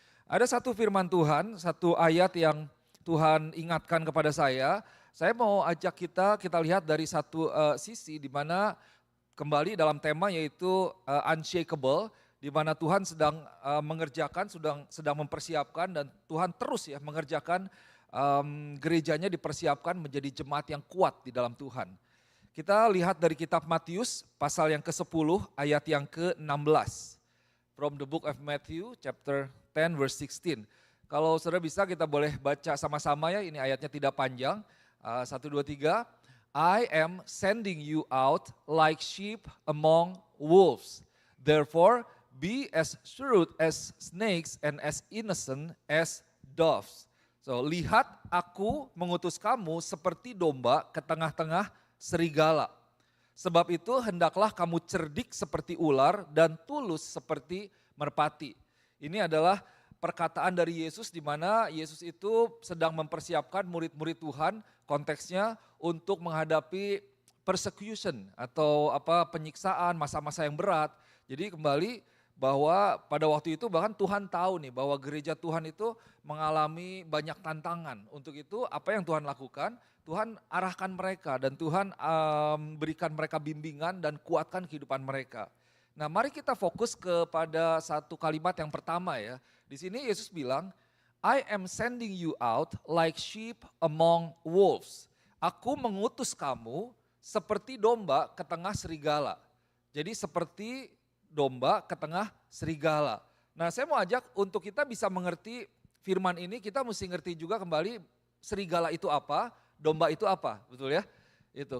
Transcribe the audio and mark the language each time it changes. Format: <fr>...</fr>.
<id>Ada satu firman Tuhan, satu ayat yang Tuhan ingatkan kepada saya mau ajak kita lihat dari satu sisi di mana kembali dalam tema yaitu unshakable, di mana Tuhan sedang mengerjakan, sedang mempersiapkan, dan Tuhan terus ya mengerjakan gerejanya dipersiapkan menjadi jemaat yang kuat di dalam Tuhan. Kita lihat dari kitab Matius pasal yang ke-10 ayat yang ke-16.</id> <en>From the book of Matthew chapter 10 verse 16.</en> <id>Kalau saudara bisa kita boleh baca sama-sama ya, ini ayatnya tidak panjang. 1, 2, 3.</id> <en>I am sending you out like sheep among wolves. Therefore be as shrewd as snakes and as innocent as doves.</en> <id>So, lihat aku mengutus kamu seperti domba ke tengah-tengah serigala. Sebab itu hendaklah kamu cerdik seperti ular dan tulus seperti merpati. Ini adalah perkataan dari Yesus di mana Yesus itu sedang mempersiapkan murid-murid Tuhan, konteksnya untuk menghadapi persecution atau penyiksaan, masa-masa yang berat. Jadi kembali bahwa pada waktu itu bahkan Tuhan tahu nih bahwa gereja Tuhan itu mengalami banyak tantangan. Untuk itu apa yang Tuhan lakukan? Tuhan arahkan mereka dan Tuhan berikan mereka bimbingan dan kuatkan kehidupan mereka. Nah, mari kita fokus kepada satu kalimat yang pertama ya. Di sini Yesus bilang,</id> <en>I am sending you out like sheep among wolves.</en> <id>Aku mengutus kamu seperti domba ke tengah serigala. Jadi seperti domba ke tengah serigala. Nah, saya mau ajak untuk kita bisa mengerti firman ini, kita mesti ngerti juga kembali serigala itu apa, domba itu apa, betul ya? Itu.</id>